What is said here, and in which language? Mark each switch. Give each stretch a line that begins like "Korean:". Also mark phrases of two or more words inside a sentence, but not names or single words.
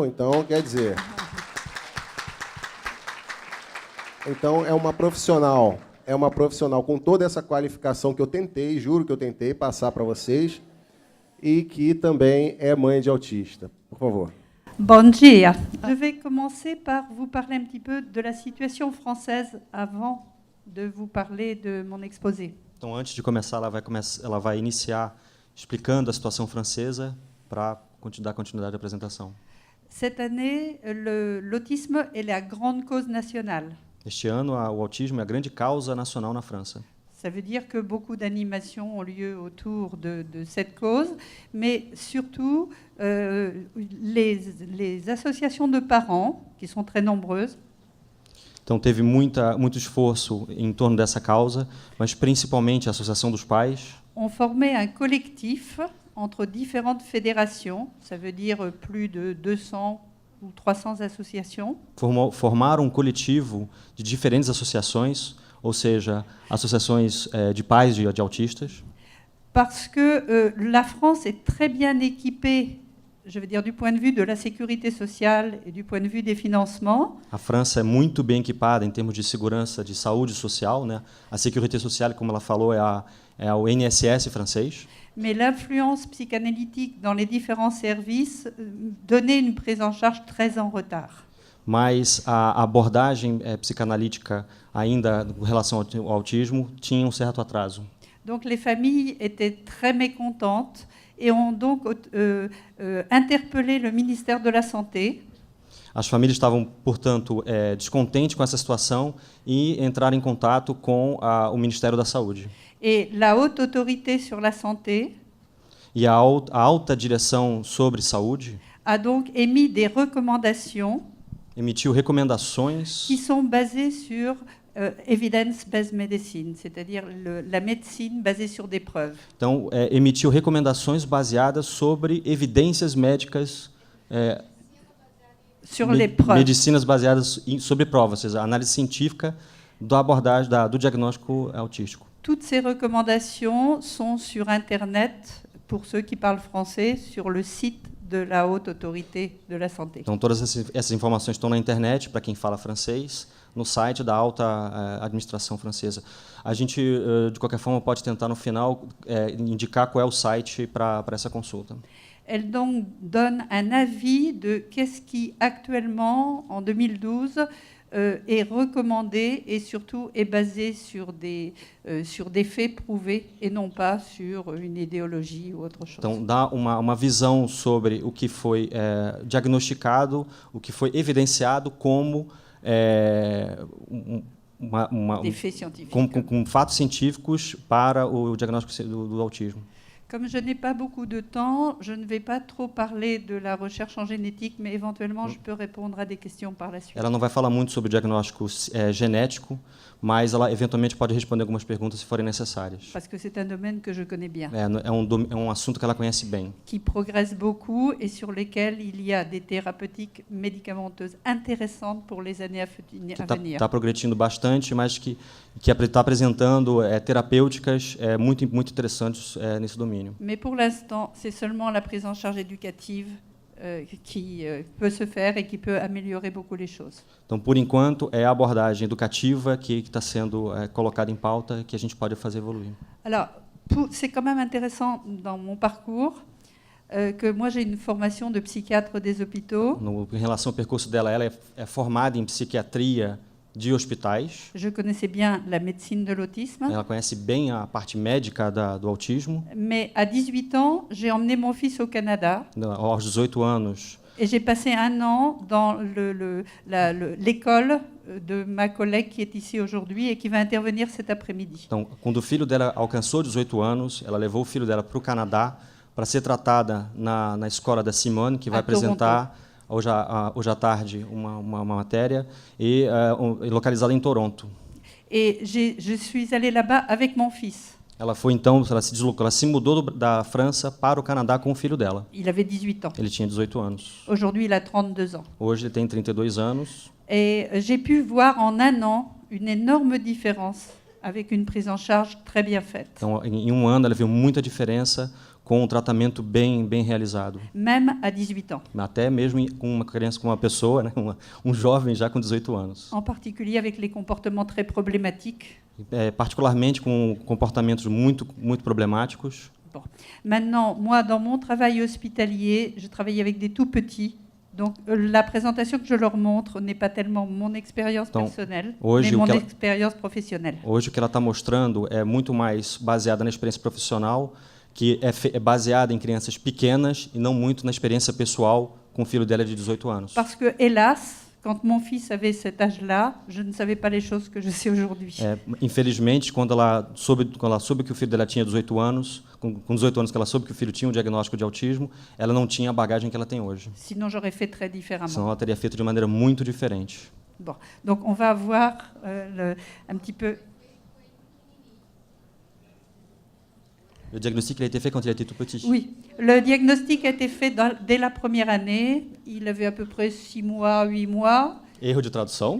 Portuguese: Então, quer dizer... Então, é uma profissional com toda essa qualificação que eu tentei, juro que eu tentei passar para vocês, e que também é mãe de autista. Por favor. Bom dia.
French: Je vais commencer par vous parler un petit peu de la situation française avant de vous parler de mon exposé.
Portuguese: Então, antes de começar, ela vai iniciar explicando a situação francesa para dar continuidade à apresentação.
French: Cette année, l'autisme est la grande cause nationale.
Portuguese: Este ano, o autismo é a grande causa nacional na França.
French: Ça veut dire que beaucoup d'animations ont lieu autour de cette cause, mais surtout les associations de parents, qui sont très nombreuses.
Portuguese: Então, teve muito esforço em torno dessa causa, mas principalmente a Associação dos Pais
French: ont formé un collectif entre différentes fédérations, ça veut dire plus de 200 ou 300 associations.
Portuguese: Formaram um coletivo de diferentes associações, ou seja, associações de pais de autistas.
French: Parce que la France est très bien équipée, je veux dire du point de vue de la sécurité sociale et du point de vue des financements.
Portuguese: A França é muito bem equipada em termos de segurança, de saúde social, né? A Sécurité sociale, como ela falou, é o INSS francês.
French: Mais l'influence psychanalytique dans les différents services donnait une prise en charge très en retard.
Portuguese: Mas a abordagem psicanalítica ainda em relação ao autismo tinha um certo atraso.
French: Donc les familles étaient très mécontentes et ont donc interpellé le ministère de la Santé.
Portuguese: As famílias estavam, portanto, descontentes com essa situação e entraram em contato com o Ministério da Saúde.
French: Et la haute autorité sur la santé
Portuguese: e a alta direção sobre saúde
French: a donc émis des recommandations
Portuguese: emitiu recomendações
French: qui sont basées sur
English: evidence-based medicine,
French: c'est-à-dire la médecine basée sur des preuves.
Portuguese: Então, emitiu recomendações baseadas sobre evidências médicas,
French: sur les preuves.
Portuguese: Medicinas baseadas sobre provas, ou seja, análise científica da abordagem do diagnóstico autístico.
French: Toutes ces recommandations sont sur Internet, pour ceux qui parlent français, sur le site de la Haute Autorité de la Santé.
Portuguese: Então, todas essas informações estão na internet, para quem fala francês, no site da Alta Administração Francesa. A gente, de qualquer forma, pode tentar, no final, indicar qual é o site para essa consulta.
French: Elle donc donne un avis de qu'est-ce qui, actuellement, en 2012, est recommandé et surtout est basé sur des faits prouvés et non pas sur une idéologie ou autre chose.
Portuguese: Então, dá uma visão sobre o que foi diagnosticado, o que foi evidenciado como
French: des faits scientifiques.
Portuguese: Com fatos científicos para o diagnóstico do autismo.
French: Comme je n'ai pas beaucoup de temps, je ne vais pas trop parler de la recherche en génétique, mais éventuellement je peux répondre à des questions par la suite.
Portuguese: Ela não vai falar muito sobre o diagnóstico genético, mas ela eventualmente pode responder algumas perguntas se forem necessárias.
French: Parce que c'est un domaine que je connais bien.
Portuguese: É um assunto que ela conhece bem.
French: Qui progresse beaucoup et sur lesquels il y a des thérapeutiques médicamenteuses intéressantes pour les années à venir.
Portuguese: Está progredindo bastante, mas que está apresentando terapêuticas muito interessantes nesse domínio.
French: Mais pour l'instant, c'est seulement la prise en charge éducative qui peut se faire et qui peut améliorer beaucoup les choses.
Portuguese: Então, por enquanto, é a abordagem educativa que está sendo colocada em pauta, que a gente pode fazer evoluir.
French: Alors, c'est quand même intéressant dans mon parcours que moi j'ai une formation de psychiatre des hôpitaux.
Portuguese: Em relação ao percurso dela, ela é formada em psiquiatria de hospitais.
French: Je connaissais bien la médecine de l'autisme,
Portuguese: Ela conhece bem a parte médica do autismo.
French: mais à 18 ans, j'ai emmené mon fils au Canada
Portuguese: Aos 18 anos,
French: et j'ai passé un an dans l'école de ma collègue qui est ici aujourd'hui et qui va intervenir cet après-midi.
Portuguese: então, quando o filho dela alcançou 18 anos, ela levou o filho dela para o Canadá para ser tratada na escola da Simone, que vai A apresentar hoje à tarde uma matéria, e localizada em Toronto.
French: Et je suis allée là-bas avec mon fils.
Portuguese: Ela foi então, ela se deslocou, ela se mudou da França para o Canadá com o filho dela.
French: Il avait 18 ans.
Portuguese: Ele tinha 18 anos.
French: Aujourd'hui, il a 32 ans.
Portuguese: Hoje ele tem 32 anos.
French: Et j'ai pu voir en un an une énorme différence avec une prise en charge très bien faite.
Portuguese: Então, em um ano, ela viu muita diferença com um tratamento bem realizado.
French: Même à 18 ans.
Portuguese: Até mesmo com uma criança, com uma pessoa, né, um jovem já com 18 anos.
French: En particulier avec les comportements très problématiques.
Portuguese: Particularmente com comportamentos muito problemáticos.
French: Bon. Maintenant, moi, dans mon travail hospitalier, je travaille avec des tout-petits. Donc, la présentation que je leur montre n'est pas tellement mon expérience personnelle, mais mon expérience professionnelle.
Portuguese: Hoje, o que ela está mostrando é muito mais baseada na experiência profissional, que é baseada em crianças pequenas e não muito na experiência pessoal com o filho dela de 18 anos.
French: Parce que, hélas, quand mon fils avait cet âge-là, je ne savais pas les choses que je sais aujourd'hui.
Portuguese: Infelizmente, quando ela soube que o filho dela tinha 18 anos, com 18 anos que ela soube que o filho tinha um diagnóstico de autismo, ela não tinha a bagagem que ela tem hoje.
French: Sinon, j'aurais fait très différemment.
Portuguese: Senão ela teria feito de maneira muito diferente.
French: Bon, donc on va voir un petit peu. Le diagnostic a été fait quand il était tout petit. Oui, le diagnostic a été fait dès la première année. Il avait à peu près 6 mois, 8 mois.
Portuguese: Erro de tradução.